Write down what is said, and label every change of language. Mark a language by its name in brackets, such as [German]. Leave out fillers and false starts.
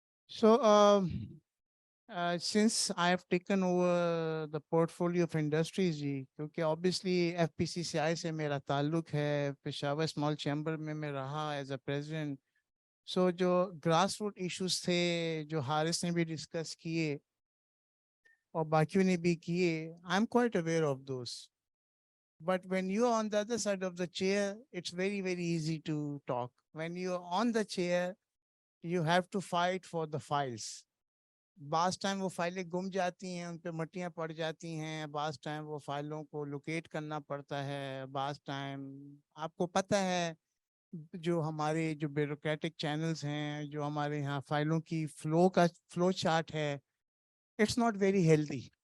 [Hindi] So [English] since I have taken over the portfolio of industries [Hindi] जी, क्योंकि obviously FPCCI से मेरा ताल्लुक है, पेशावर स्मॉल चैम्बर में मैं रहा एज अ प्रेसिडेंट. सो जो ग्रास रूट इशूज थे, जो हारिस ने भी डिस्कस किए और बाकियों ने भी किए, [English] I am quite aware of those. But when you are on the other side of the chair, it's very, very easy to talk. When you are on the chair, you have to fight for the files. [Hindi] बास time वो फाइलें गुम जाती हैं, उन पे मट्टियाँ पड़ जाती हैं. बास टाइम वो फाइलों को लोकेट करना पड़ता है. बास टाइम आपको पता है जो हमारे जो ब्यूरोक्रेटिक चैनल्स हैं, जो हमारे यहाँ फाइलों की फ्लो चार्ट है, [English] It's not very healthy.